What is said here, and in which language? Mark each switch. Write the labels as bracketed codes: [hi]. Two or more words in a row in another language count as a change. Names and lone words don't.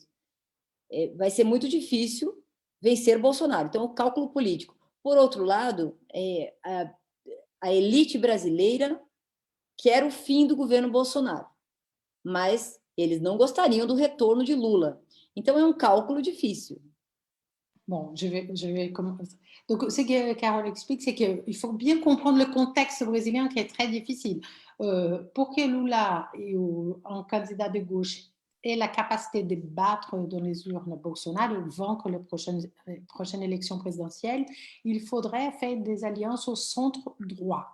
[pt] Vai ser muito difícil vencer Bolsonaro. Então, o cálculo político. Por outro lado, a elite brasileira quer o fim do governo Bolsonaro, mas eles não gostariam do retorno de Lula. Então, é um cálculo difícil. [fr] Bon, je vais commencer. Donc, ce que Carole explique, c'est qu'il faut bien comprendre le contexte brésilien qui est très difficile. Pour que Lula, un candidat de gauche, ait la capacité de battre dans les urnes Bolsonaro et vaincre les prochaines élections présidentielles, il faudrait faire des alliances au centre droit.